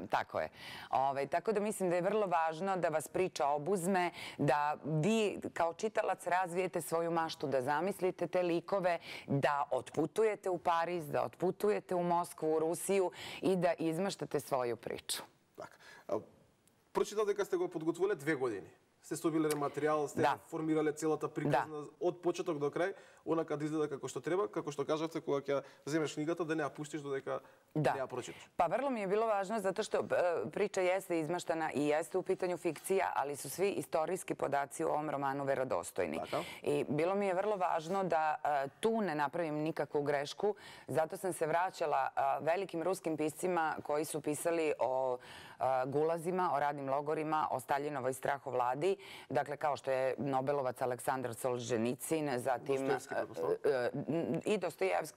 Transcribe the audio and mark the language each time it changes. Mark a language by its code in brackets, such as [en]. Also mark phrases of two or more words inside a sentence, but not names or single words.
[sr] Tako je. Tako da mislim da je vrlo važno da vas priča obuzme, da vi kao čitalac razvijete svoju maštu, da zamislite te likove, da otputujete u Pariz, da otputujete u Moskvu, u Rusiju i da izmaštate svoju priču. [mk] Прочитав дека сте го подготвиле 2 години. Сте собиле материјал, сте формирале целата приказна од почеток до крај, онака да изгледа како што треба, како што кажавте кога ќе земеш книгата да не ја пуштиш додека не ја прочиташ. [sr] Pa vrlo mi je bilo važno zato što priča jeste izmaštana i jeste u pitanju fikcija, ali su svi istorijski podaci u ovom romanu verodostojni. I bilo mi je vrlo važno da tu ne napravim nikakvu grešku, zato sam se vraćala velikim ruskim piscima koji su pisali o gulazima, o radnim logorima, o Staljinovoj strahovladi, dakle kao što je Nobelovac Aleksandar Solženicin, zatim i Dostojevski.